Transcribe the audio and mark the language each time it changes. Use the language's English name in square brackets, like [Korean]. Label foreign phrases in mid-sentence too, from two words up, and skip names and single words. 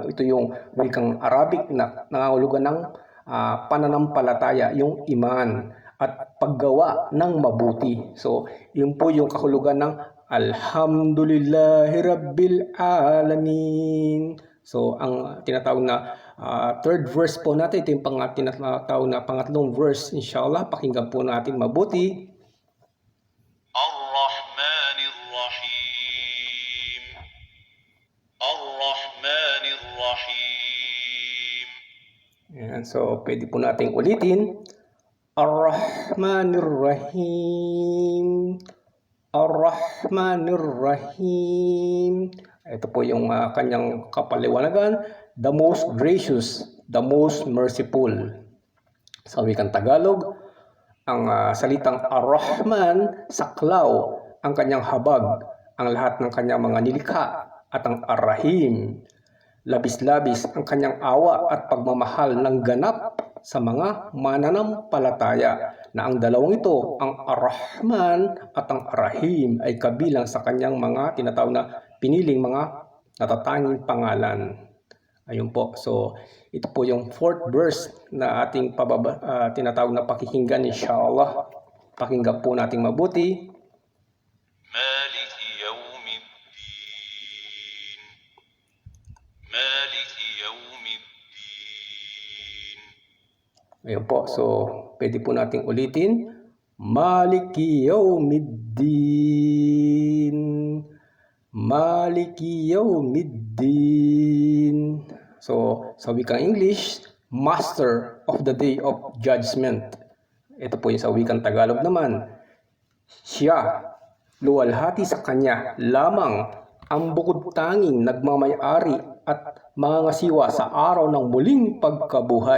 [Filipino] Ito yung wikang Arabic na nangangahulugan ng pananampalataya, yung iman at paggawa ng mabuti. So, yun po yung kahulugan ng [Arabic] الحمد لله رب العالمين. [Filipino] So, ang tinatawag na [English] Third verse [Filipino] po natin, ito yung tinatawag na pangatlong verse. Inshallah, pakinggan po natin mabuti. [Arabic] الرحمن الرحيم الرحمن الرحيم. [Filipino] Ayan, so pwede po nating ulitin. [Arabic] الرحمن الرحيم. الرحمن الرحيم. [Filipino] Ito po yung kanyang kapaliwanagan. [English] The most gracious, the most merciful. [Filipino] Sa wikang Tagalog, ang salitang Ar-Rahman, saklaw, ang kanyang habag, ang lahat ng kanyang mga nilikha, at ang Ar-Rahim, labis-labis ang kanyang awa at pagmamahal ng ganap sa mga mananampalataya, na ang dalawang ito, ang Ar-Rahman at ang Ar-Rahim, ay kabilang sa kanyang mga tinatawag na piniling mga natatanging pangalan. Ayun po. So, ito po yung [English] fourth verse [Filipino] na ating tinatawag na pakikinggan, inshallah. Pakinggan po nating mabuti. [Arabic] مالك يوم الدين مالك يوم الدين. [Filipino] Ayun po. So, pwede po nating ulitin. [Arabic] مالك يوم الدين. مالك يوم الدين. [Filipino] So, sa wikang English, [English] Master of the Day of Judgment. [Filipino] Ito po yung sa wikang Tagalog naman. Siya, luwalhati sa kanya lamang ang bukod tanging nagmamay-ari at mangangasiwa sa araw ng muling pagkabuhay,